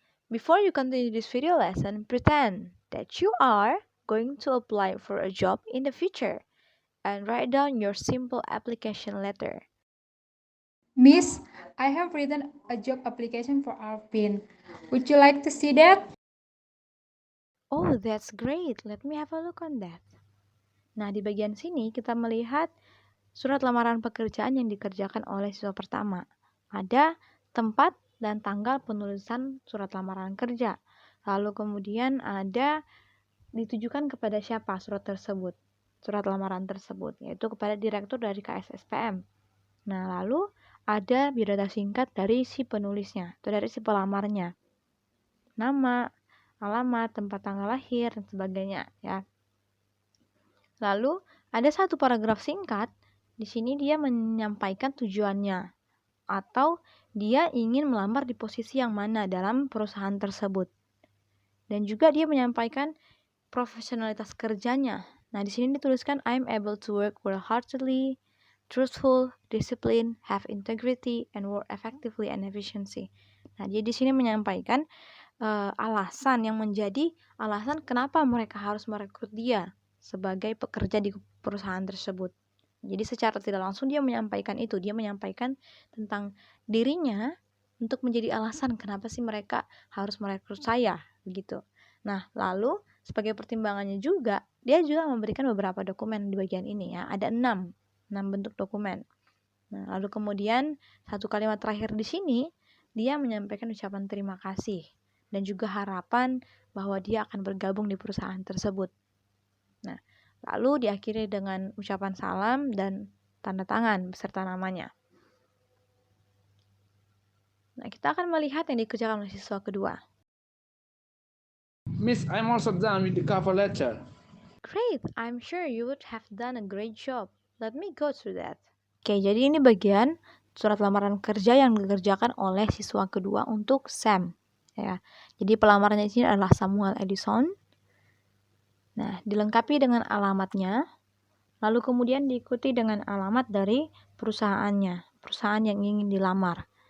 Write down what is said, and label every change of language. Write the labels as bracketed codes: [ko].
[en] Before you continue this video lesson, pretend that you are going to apply for a job in the future and write down your simple application letter. Miss, I have written a job application for Alvin. Would you like to see that? Oh, that's great. Let me have a look on that. [id] Nah, di bagian sini kita melihat surat lamaran pekerjaan yang dikerjakan oleh siswa pertama. Ada tempat dan tanggal penulisan surat lamaran kerja. Lalu kemudian ada ditujukan kepada siapa surat tersebut, surat lamaran tersebut, yaitu kepada direktur dari KSSPM. Nah, lalu ada biodata singkat dari si penulisnya, atau dari si pelamarnya. Nama, alamat, tempat tanggal lahir, dan sebagainya, ya. Lalu, ada satu paragraf singkat, di sini dia menyampaikan tujuannya, atau dia ingin melamar di posisi yang mana dalam perusahaan tersebut. Dan juga dia menyampaikan profesionalitas kerjanya. Nah, di sini dituliskan [en] I'm able to work wholeheartedly, truthful, disciplined, have integrity, and work effectively and efficiency. [id] Nah, dia di sini menyampaikan alasan yang menjadi alasan kenapa mereka harus merekrut dia sebagai pekerja di perusahaan tersebut. Jadi secara tidak langsung dia menyampaikan itu, dia menyampaikan tentang dirinya untuk menjadi alasan kenapa sih mereka harus merekrut saya, begitu. Nah, lalu sebagai pertimbangannya juga, dia juga memberikan beberapa dokumen di bagian ini ya. Ada 6 bentuk dokumen. Nah, lalu kemudian satu kalimat terakhir di sini, dia menyampaikan ucapan terima kasih dan juga harapan bahwa dia akan bergabung di perusahaan tersebut. Nah, lalu diakhiri dengan ucapan salam dan tanda tangan beserta namanya. Nah, kita akan melihat yang dikerjakan oleh siswa kedua. [en] Miss, I'm also done with the cover letter. Great, I'm sure you would have done a great job. Let me go through that. [id] Oke, jadi ini bagian surat lamaran kerja yang dikerjakan oleh siswa kedua untuk Sam. Ya, jadi pelamarnya di sini adalah Samuel Edison. Nah, dilengkapi dengan alamatnya, lalu kemudian diikuti dengan alamat dari perusahaannya, perusahaan yang ingin dilamar.